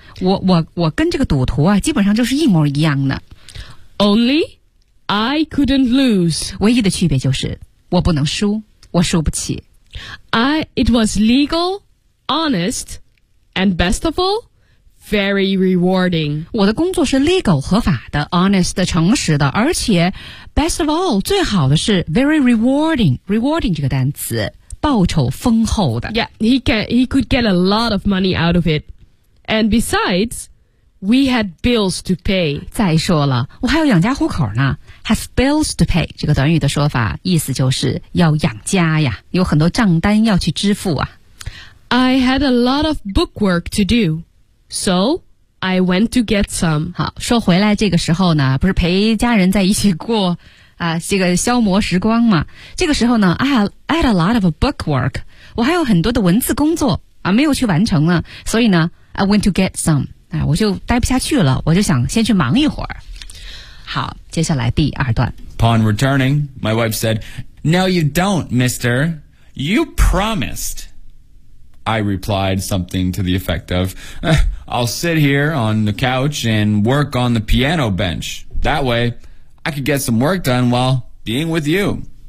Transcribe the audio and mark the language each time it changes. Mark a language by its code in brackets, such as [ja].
[zh] 我跟这个赌徒啊基本上就是一模一样的。 [en] Only? I couldn't lose. [zh] 唯一的区别就是我不能输，我输不起。 [en] It was legal, honest, and best of all, very rewarding. [zh] 我的工作是 legal, 合法的 honest, 诚实的而且 [en] best of all, [zh] 最好的是 [en] very rewarding, [zh] rewarding 这个单词报酬丰厚的。 [en] Yeah, he could get a lot of money out of it. And besides... We had bills to pay. [zh] 再说了，我还有养家糊口呢。 [en] Have bills to pay [zh] 这个短语的说法，意思就是要养家呀，有很多账单要去支付啊。 [en] I had a lot of bookwork to do, so I went to get some. [zh] 好，说回来，这个时候呢，不是陪家人在一起过啊，这个消磨时光嘛。这个时候呢 ， [en] I had a lot of bookwork. [zh] 我还有很多的文字工作啊，没有去完成呢，所以呢 ， [en] I went to get some. [zh] 哎，我就待不下去了，我就想先去忙一会儿。好，接下来第二段。 [en] Upon returning, my wife said, No, you don't, mister. You promised. I replied something to the effect of, I'll sit here on the couch and work on the piano bench. That way, I could get some work done while being with you.